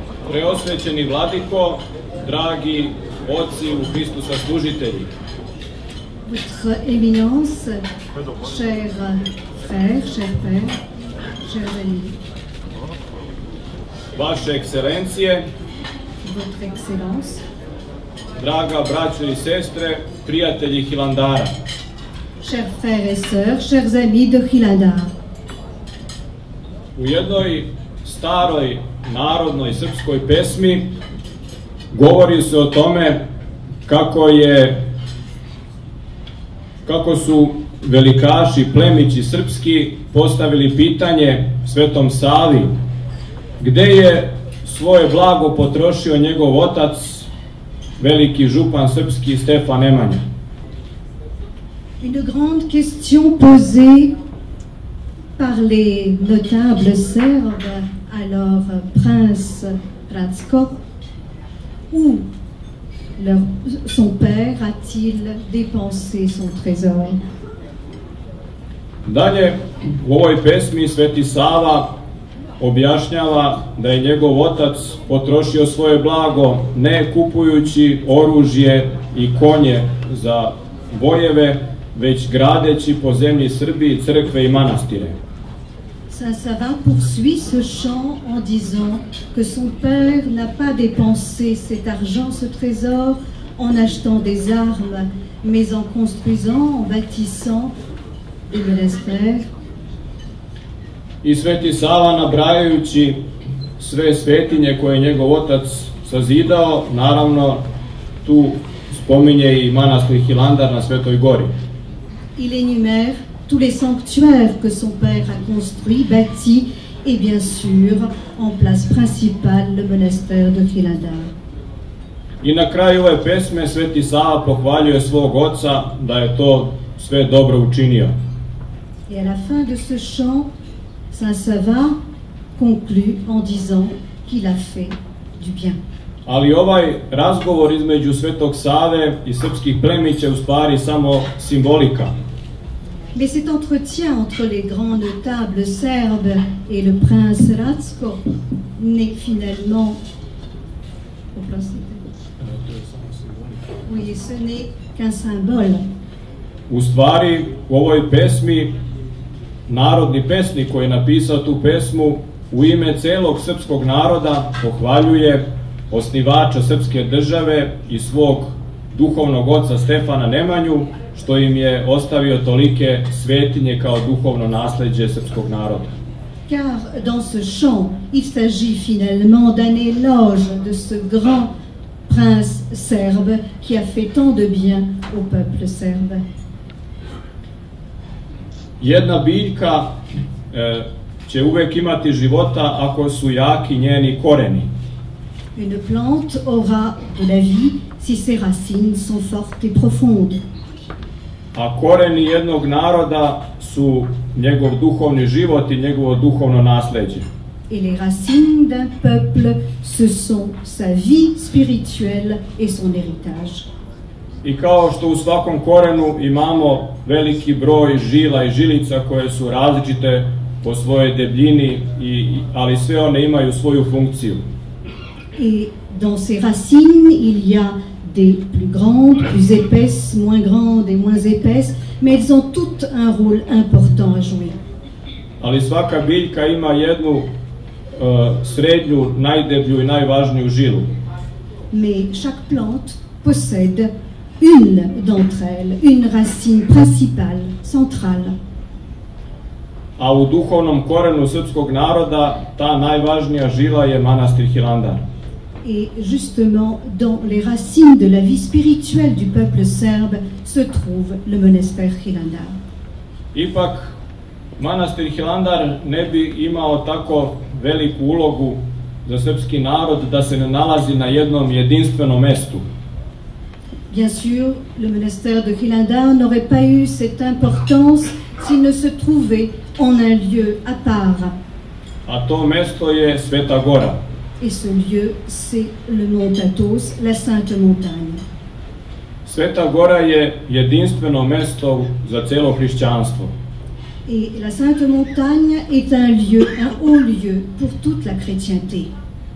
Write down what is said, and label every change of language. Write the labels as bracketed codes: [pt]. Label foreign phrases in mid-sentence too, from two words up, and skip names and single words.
[sr] Preosvećeni vladiko, dragi oci u Hristu saslužitelji. [fr] Votre éminence, chers frères, chers pères, chers amis. [sr] Vaše ekscelencije, [fr] Votre excellence, [sr] draga braćo i sestre, prijatelji Hilandara. [fr] chers frères et sœurs, chers amis de Hilandar. [sr] U jednoj staroj narodnoj srpskoj pesmi govori se o tome kako su velikaši, plemići srpski postavili pitanje Svetom Savi gde je svoje blago potrošio njegov otac, veliki župan srpski Stefan Nemanja. [fr] Une grande question posée par les notables serbes, alors prince Ratko, où son père a-t-il dépensé son trésor? [sr] Dalje, u ovoj pesmi Sveti Sava objašnjava da je njegov otac potrošio svoje blago ne kupujući oružje i konje za bojeve, već gradeći po zemlji Srbiji crkve i manastire. [fr] Saint Sava poursuit ce chant en disant que son père n'a pas dépensé cet argent, ce trésor, en achetant des armes, mais en construisant, en bâtissant des monastères. [sr] I Sveti Sava, nabrajajući sve svetinje koje je njegov otac sazidao, naravno tu spominje i manastir Hilandar na Svetoj gori. [fr] Il énumère tous les sanctuaires que son père a construits, bâtis, et bien sûr, en place principale, le monastère de Hilandar. [sr] I na kraju ove pesme Sveti Sava pohvaljuje svog oca da je to sve dobro učinio. [fr] Et à la fin de ce chant, Saint Sava conclut en disant qu'il a fait du bien. [sr] Ali ovaj razgovor između Svetog Save i srpskih plemića je u stvari samo simbolika. [fr] Mais cet entretien entre les grands notables serbes et le prince Ratko n'est finalement... Oui, ce n'est qu'un symbole. [sr] U stvari, u ovoj pesmi, narodni pesnik koji je napisao tu pesmu u ime celog srpskog naroda pohvaljuje osnivača srpske države i svog duhovnog oca Stefana Nemanju, što im je ostavio tolike svetinje kao duhovno nasleđe srpskog naroda. [fr] Car dans ce chant, il s'agit finalement d'un éloge de ce grand prince serbe qui a fait tant de bien au peuple serbe. [sr] Jedna biljka će uvek imati života ako su jaki njeni koreni. [fr] Une plante aura de la vie si ses racines sont fortes et profondes. [sr] A koreni jednog naroda su njegov duhovni život i njegovo duhovno nasleđe. [fr] Et les racines d'un peuple, ce sont sa vie spirituelle et son héritage. [sr] I kao što u svakom korenu imamo veliki broj žila i žilica koje su različite po svojoj debljini, ali sve one imaju svoju funkciju. [fr] Et dans ces racines, il y a des plus grandes, plus épaisses, moins grandes et moins épaisses, mais elles ont toutes un rôle important à jouer. [sr] Ali svaka biljka ima jednu srednju, najdeblju i najvažniju žilu. [fr] Mais chaque plante possède une d'entre elles, une racine principale, centrale. [sr] A u duhovnom korenu srpskog naroda ta najvažnija žila je manastir Hilandar. [fr] Et justement, dans les racines de la vie spirituelle du peuple serbe se trouve le monastère Hilandar. [sr] Ipak, manastir Hilandar ne bi imao tako veliku ulogu za srpski narod da se ne nalazi na jednom jedinstvenom mestu. [fr] Bien sûr, le monastère de Hilandar n'aurait pas eu cette importance s'il ne se trouvait en un lieu à part. [sr] A to mesto je Sveta Gora. [fr] Et ce lieu, c'est le mont Athos, la Sainte Montagne. [sr] Sveta Gora je jedinstveno mesto za celo hrišćanstvo. [fr] Et la Sainte Montagne est un lieu, un haut lieu pour toute la chrétienté.